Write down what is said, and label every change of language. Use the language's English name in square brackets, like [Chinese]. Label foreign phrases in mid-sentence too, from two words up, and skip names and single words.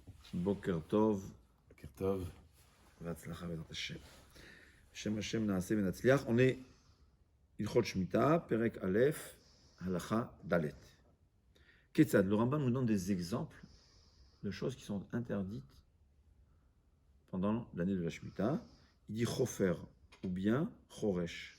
[Hebrew] בוקר טוב. בוקר טוב. והצלחה בעזרת השם. שם השם נעשה ונצליח. [French] On est [Hebrew] הלכות שמיטה, פרק א, הלכה ד. [French] Ketzad, le Rambam nous donne des exemples de choses qui sont interdites pendant l'année de la Shemitah. Il dit Chofer ou bien Choresh.